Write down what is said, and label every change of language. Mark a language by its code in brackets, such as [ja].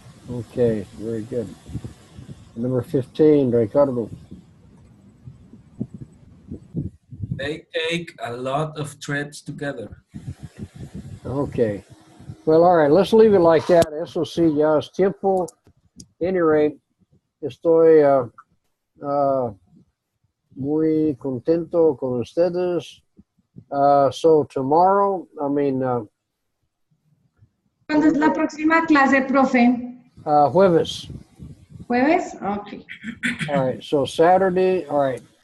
[en] Okay, very good. Number 15, Ricardo. They take a lot of trips together. Okay. Well, all right, let's leave it like that. [es] Eso sí, ya es tiempo. [en] Any rate, [es] estoy muy contento con ustedes. [en] So tomorrow, [es] ¿Cuándo es la próxima clase, profe? jueves. ¿Jueves? Ok. [en] All right, so Saturday, all right.